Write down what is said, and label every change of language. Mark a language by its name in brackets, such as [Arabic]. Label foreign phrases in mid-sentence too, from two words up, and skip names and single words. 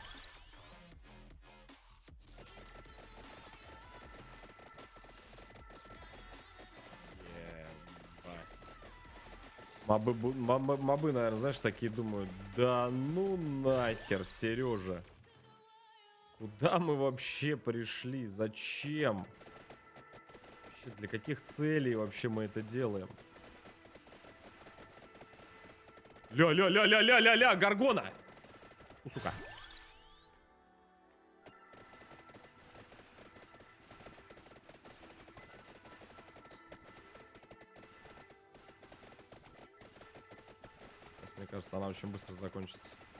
[Russian] Мобы, наверное, знаешь, такие думают, да ну нахер, Сережа. Куда мы вообще пришли? Зачем? Вообще, для каких целей вообще мы это делаем? Ля-ля-ля-ля-ля-ля-ля, Гаргона! У, сука. Сейчас, мне кажется, она очень быстро закончится.